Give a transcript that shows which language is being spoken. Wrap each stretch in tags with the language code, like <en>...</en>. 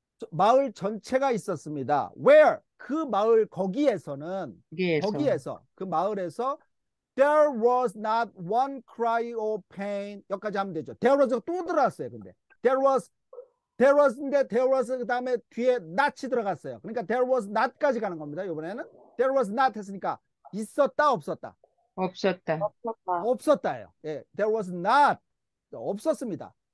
<ko>마을 전체가 있었습니다. Where? 그 마을 거기에서는 거기에서. 그 마을에서</ko> <en>There was not one cry or pain.</en> <ko>여기까지 하면 되죠. There was 또 들어왔어요. 근데 there was인데 there was 그 다음에 뒤에 not이 들어갔어요. 그러니까 there was not까지 가는 겁니다. 이번에는 there was not 했으니까 있었다 없었다. 없었다. 없었다예요. 예, there was not 없었습니다.</ko>